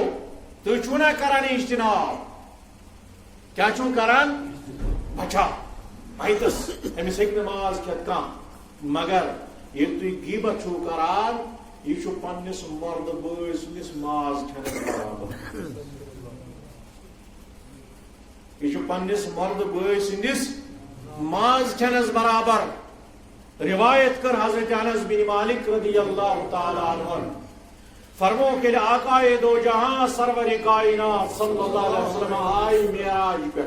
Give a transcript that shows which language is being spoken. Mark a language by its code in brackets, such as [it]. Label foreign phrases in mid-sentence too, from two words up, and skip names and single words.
[ks] تُہۍ چھُو نا کران اجتناب کیا چھُو کران بچا مایتس أمِس ہیٚکہِ نہٕ ماز کھٮ۪تھ کانٛہہ مگر ییٚلہِ تُہۍ غیبت چھُو کران یہ چھُ پننس مرد بٲے سٕنٛدِس ماز کھٮ۪نس برابر. یہ چھُ پننس مرد بٲے سٕنٛدِس ماز کھٮ۪نس برابر. [ur] روایت کر حضرت انس بن مالک [ar] رضی اللہ تعالی عنہ [ur] فرمو کہ آقائے دو جہاں سرور کائنات [ar] صلی اللہ علیہ وسلم [ur] آئی معراج پہ.